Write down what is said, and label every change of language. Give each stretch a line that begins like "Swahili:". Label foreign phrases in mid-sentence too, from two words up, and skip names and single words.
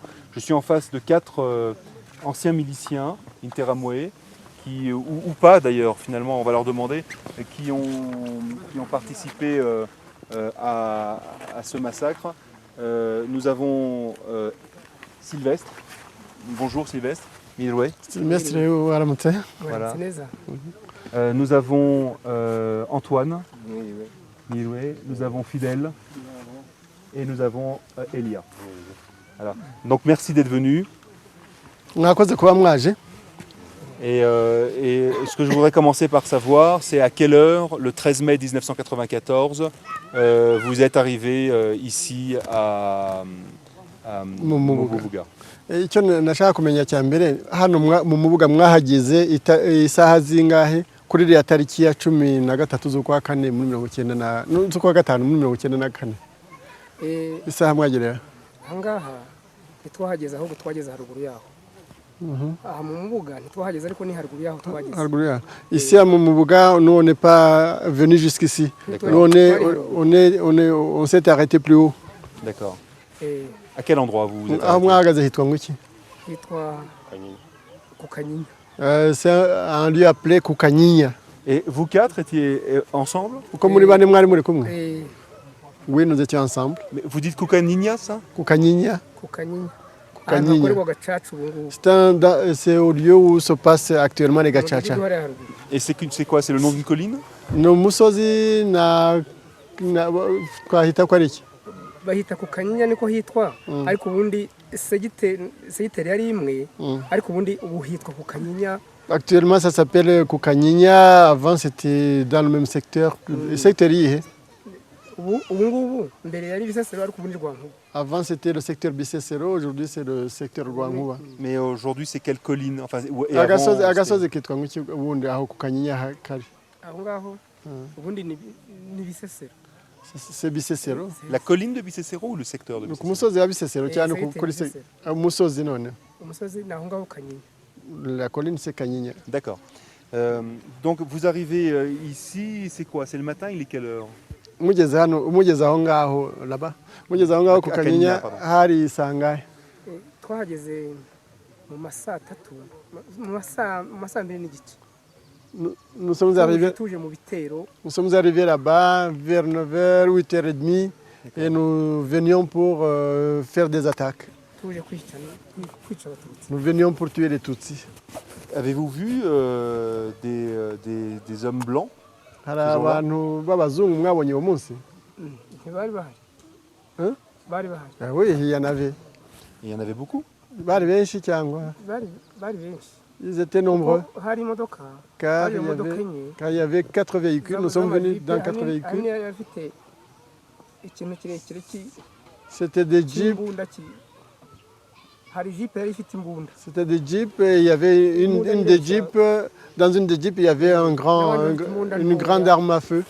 French: Je suis en face de 4 anciens miliciens Interahamwe, ou pas d'ailleurs, finalement on va leur demander, qui ont participé à ce massacre. Nous avons Sylvestre. Bonjour Sylvestre. Milwe.
Kinyarwanda: Sylvestre waramutse.
French: Voilà. Nous avons Antoine. Milwe. Nous avons Fidèle. Et nous avons Elia. Voilà. Donc merci d'être venu.
Kinyarwanda: Mwakoze kuba mwaje.
French: Et ce que je voudrais commencer par savoir, c'est à quelle heure, le 13 mai 1994, vous êtes arrivé ici à Mumubuga.
Kinyarwanda: Icyo nashaka kumenya cya mbere hano mu Mubuga mwahageze isaha zingahe kuri iriya tariki ya 13 z'ukwa 4 muri 19 z'ukwa 5 muri 1994. Isaha mwagerera ahangaha ntitwahageze ahubwo twageze haruguru yaho. Aha mu Mubuga ntitwahageze ariko ni haruguru yaho twageze. Haruguru yaho.
French: Ici à Mumubuga, nous on n'est pas venu jusqu'ici. On s'est arrêté plus haut. D'accord. À quel endroit vous êtes arrêté?
Kinyarwanda: Mwahagaze hitwa ngwiki? Hitwa Kukanyinya.
French: C'est un lieu appelé Kukanyinya. Et vous 4 étiez ensemble?
Kinyarwanda: Uko muri bane mwari muri kumwe?
French: Oui, nous étions ensemble. Mais vous dites Kukanyinya, ça? Kukanyinya. Kukanyinya. C'est au lieu où se passe actuellement les gachacha. Et c'est quoi? C'est le nom d'une colline?
Kinyarwanda: No musozi na kwahita kwa riki? Bahita Kukanyinya niko hitwa, ariko ubundi segiteri yari imwe, ariko ubundi ubu hitwa Kukanyinya.
French: Actuellement ça s'appelle Kukanyinya, avant c'était dans le même secteur.
Kinyarwanda: Secteur yihe?
French: Avant c'était le secteur Bicécero, aujourd'hui c'est le secteur Rwankuba. Mais aujourd'hui c'est quelle colline? Enfin,
Kinyarwanda: agasozi kitwa ngiki ubundi aho Kukanyinya kari? Aho ngaho ubundi ni Bicécero.
French: C'est Bicécero. La colline de Bicécero ou le secteur de Bicécero?
Kinyarwanda: Kumusozi wa Bicécero cyane kuri umusozi none. Umusozi naho ngaho Kanyinya.
French: La colline c'est Kanyinya. D'accord. Donc vous arrivez ici, c'est quoi? C'est le matin, il est quelle heure?
Kinyarwanda: Umugeze aho ngaho là-bas. Mugeze aho ngaho Kukanyinya hari sangahe? Twahageze mu masaa 3, mu masaa 2 n'igice.
French: Nous sommes arrivés là-bas vers 9h, 8h30 et nous venions pour faire des attaques. Nous venions pour tuer les Tutsis. Avez-vous vu des hommes blancs?
Kinyarwanda: Hari abantu b'abazungu mwabonye uwo munsi? Bari bahari.
French: Hein?
Kinyarwanda: Bari bahari.
French: Ah oui, il y en avait. Il y en avait beaucoup?
Kinyarwanda: Bari benshi cyangwa? Bari benshi.
French: Ils étaient nombreux.
Kinyarwanda: Hari imodoka.
French: Car il y avait 4 véhicules, nous sommes venus dans 4 véhicules. C'était des jeeps. C'était des jeeps et il y avait une des jeeps. Dans une des jeeps, il y avait une grande arme à feu.